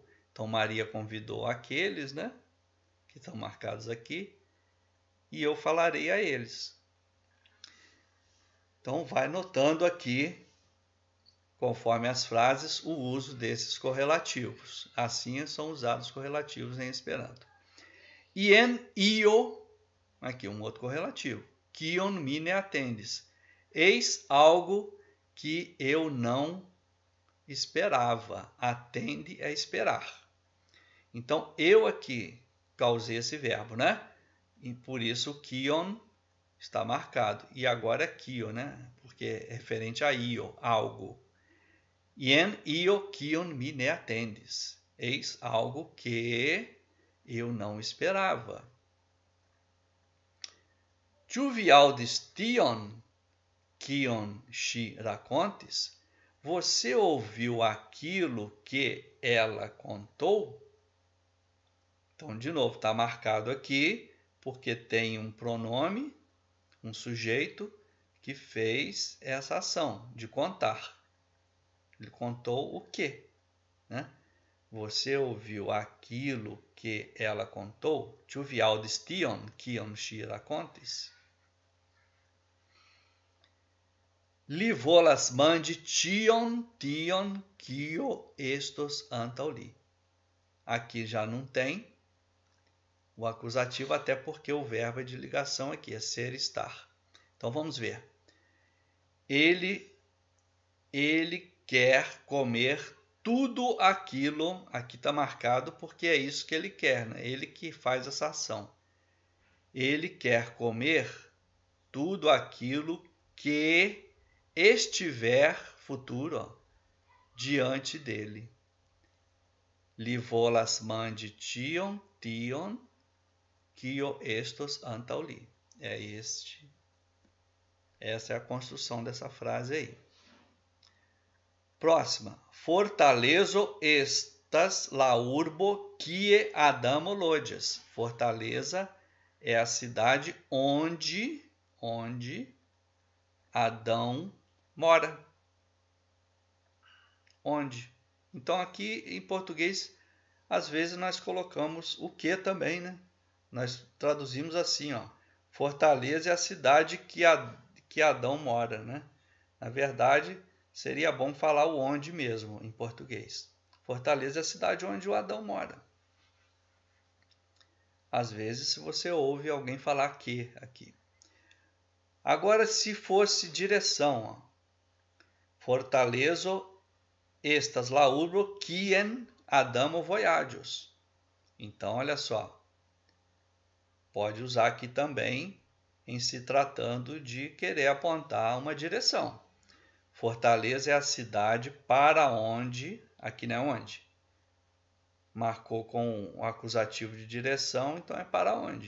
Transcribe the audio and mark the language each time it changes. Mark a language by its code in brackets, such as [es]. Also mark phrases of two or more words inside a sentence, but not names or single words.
[pt] Então, Maria convidou aqueles, né? Que estão marcados aqui. E eu falarei a eles. Então, vai notando aqui, conforme as frases, o uso desses correlativos. Assim são usados correlativos em Esperanto. E [eo] en io, [pt] aqui um outro correlativo. [eo] Kion mi ne atendis. [pt] Eis algo que eu não esperava. Atende é esperar. Então, eu aqui causei esse verbo, né? E por isso, kion está marcado. E agora é kio, né? Porque é referente a io, algo. [eo] Ien io kion mi ne atendis. [pt] Eis algo que eu não esperava. [eo] Tu vi audis tion, kion ŝi rakontis? [pt] Você ouviu aquilo que ela contou? Então, de novo, está marcado aqui, porque tem um pronome, um sujeito, que fez essa ação de contar. Ele contou o quê? Né? Você ouviu aquilo que ela contou? [eo] Tu vi audis tion, kion ŝi rakontis? Li volas manĝi tion, kio estos antaŭ li. [pt] Aqui já não tem o acusativo, até porque o verbo é de ligação aqui, é ser, estar. Então vamos ver. Ele quer comer tudo aquilo, aqui está marcado porque é isso que ele quer, né? Ele que faz essa ação. Ele quer comer tudo aquilo que estiver, futuro, ó, diante dele. [eo] Li volas manĝi tion, kio estos antaŭ li. [pt] Essa é a construção dessa frase aí. Próxima. [eo] Fortalezo estas la urbo kie Adamo loĝas. [pt] Fortaleza é a cidade onde Adão mora. Onde? Então aqui em português, às vezes nós colocamos o que também, né? Nós traduzimos assim, ó. Fortaleza é a cidade que Adão mora, né? Na verdade, seria bom falar o onde mesmo em português. Fortaleza é a cidade onde o Adão mora. Às vezes, se você ouve alguém falar que aqui. Agora, se fosse direção, ó. [eo] Fortalezo estas la urbo quien Adamo voyagios. [pt] Então, olha só. Pode usar aqui também em se tratando de querer apontar uma direção. Fortaleza é a cidade para onde, aqui não é onde. Marcou com o acusativo de direção, então é para onde?